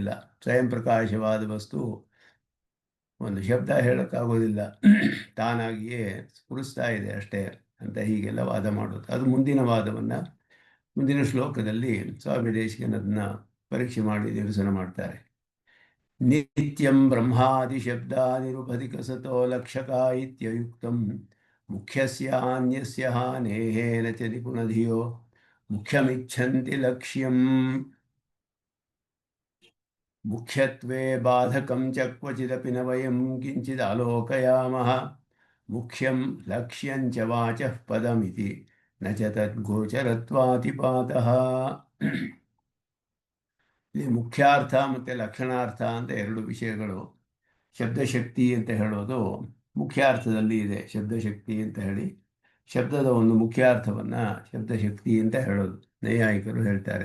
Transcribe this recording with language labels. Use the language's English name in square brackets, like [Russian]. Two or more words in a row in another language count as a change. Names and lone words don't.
[Kannada] ಸ್ವಯಂ ಪ್ರಕಾಶವಾದ ವಸ್ತು ಒಂದು ಶಬ್ದ ಹೇಳೋಕ್ಕಾಗೋದಿಲ್ಲ, ತಾನಾಗಿಯೇ ಸ್ಫುರಿಸ್ತಾ ಇದೆ ಅಷ್ಟೇ ಅಂತ ಹೀಗೆಲ್ಲ ವಾದ ಮಾಡೋದು. ಅದು ಮುಂದಿನ ವಾದವನ್ನು ಮುಂದಿನ ಶ್ಲೋಕದಲ್ಲಿ ಸ್ವಾಮಿ ದೇಶಿಕನದನ್ನ ಪರೀಕ್ಷೆ ಮಾಡಿ ನಿರಸನ ಮಾಡ್ತಾರೆ. [Sanskrit] ನಿತ್ಯಂ ಬ್ರಹ್ಮಾದಿಶಬ್ದಾನಿರುಪಧಿಕಸತೋ ಲಕ್ಷಕ ಇತ್ಯಯುಕ್ತಂ ಮುಖ್ಯಸ್ಯಾನ್ಯಸ್ಯ ಹಾನೇನ ಚ ನಿಪುಣಧಿಯೋ ಮುಖ್ಯಮಿಚ್ಛಂತಿ ಲಕ್ಷ್ಯಂ ಮುಖ್ಯತ್ವೇ ಬಾಧಕಂ ಚ ಕ್ವಚಿದಪಿ ನ ವಯಂ ಕಿಂಚಿದ್ ಆಲೋಕಯಾಮಃ ಮುಖ್ಯಂ ಲಕ್ಷ್ಯಂ ಚ ವಾಚಃ ಪದಮಿತಿ ನ ಚ ತದ್ಗೋಚರತ್ವಾತಿಪಾತಃ. [Kannada] ಇಲ್ಲಿ ಮುಖ್ಯಾರ್ಥ ಮತ್ತು ಲಕ್ಷಣಾರ್ಥ ಅಂತ ಎರಡು ವಿಷಯಗಳು. ಶಬ್ದಶಕ್ತಿ ಅಂತ ಹೇಳೋದು ಮುಖ್ಯಾರ್ಥದಲ್ಲಿ ಇದೆ. ಶಬ್ದಶಕ್ತಿ ಅಂತ ಹೇಳಿ ಶಬ್ದದ ಒಂದು ಮುಖ್ಯಾರ್ಥವನ್ನು ಶಬ್ದಶಕ್ತಿ ಅಂತ ಹೇಳೋದು ನೈಯಾಯಿಕರು ಹೇಳ್ತಾರೆ.